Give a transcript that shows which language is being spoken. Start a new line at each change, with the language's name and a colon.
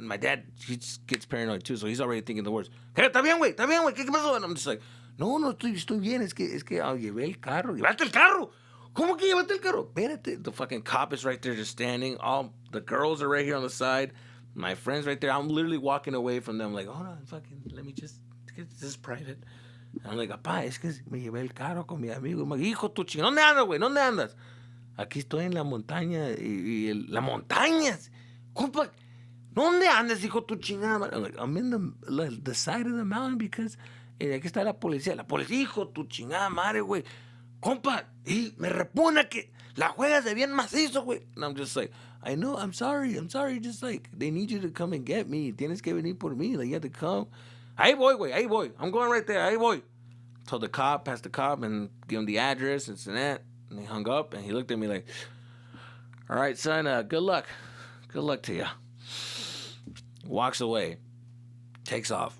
English: And my dad, he just gets paranoid too, so he's already thinking the words.
Spanish: ¿Qué? ¿Está bien, güey? ¿Qué pasó?
English: And I'm just like, no,
Spanish: estoy bien. Es que llevé el carro. ¿Llevaste el carro? ¿Cómo que llevaste el carro? Espérate.
English: The fucking cop is right there just standing. All the girls are right here on the side. My friends right there. I'm literally walking away from them like, hold on, fucking, let me just, this is private. And I'm like,
Spanish: apá, es que me llevé el carro con mi amigo.
English: I'm like,
Spanish: hijo tu chingada, ¿dónde andas, güey? ¿Dónde andas? Aquí estoy en la montaña. ¿La montaña? Compa, ¿dónde andas, hijo tu chingada?
English: I'm like, I'm in the side of the mountain because
Spanish: aquí está la policía. La policía, hijo tu chingada madre, güey. Compa, y me repugna que la juegas de bien macizo, güey.
English: And I'm just like, I know, I'm sorry. Just like, they need you to come and get me.
Spanish: Tienes que venir por mí.
English: Like, you have to come.
Spanish: Ahí voy, güey. Ahí voy.
English: I'm going right there.
Spanish: Ahí voy.
English: Told the cop, passed the cop, and give him the address and that. And he hung up, and he looked at me like, all right, son, good luck. Good luck to you. Walks away. Takes off.